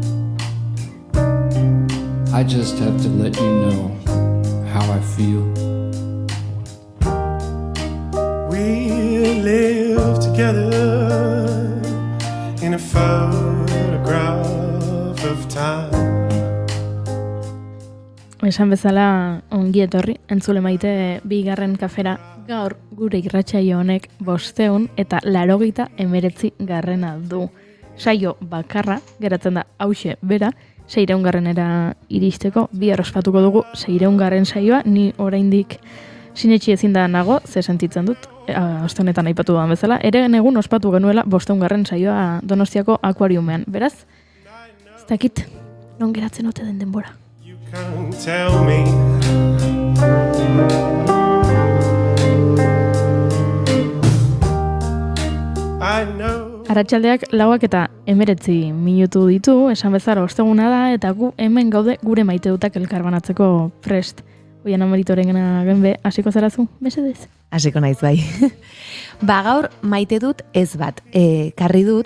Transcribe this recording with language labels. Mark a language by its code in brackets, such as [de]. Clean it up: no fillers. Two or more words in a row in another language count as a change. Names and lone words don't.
[en] I just have to let you know how I feel. We live together in a photograph of time. [eu] Esan bezala ongi etorri, entzule maite bigarren kafera gaur gure irratsaio honek 500 eta 89 garrena du. Saio bakarra, geratzen da hauxe bera, 600 garrenera iristeko, bihar ospatuko dugu 600 garren saioa, ni oraindik sinetxi ezin da nago, ze sentitzen dut, oste honetan aipatu dudan bezala, ere egun ospatu genuela 500 garren saioa Donostiako akuariumean, beraz, ez dakit, non geratzen ote den denbora. [en] Can't tell me. I know. [eu] Arratsaldeak 4:19 minutu ditu, esan bezala osteguna da, eta gu hemen gaude gure maite dutak elkarbanatzeko prest. Oiana Maritorena Gelme, hasiko zarazu, mesedez? Hasiko naiz bai. Gaur maite dut ez bat. Karri dut,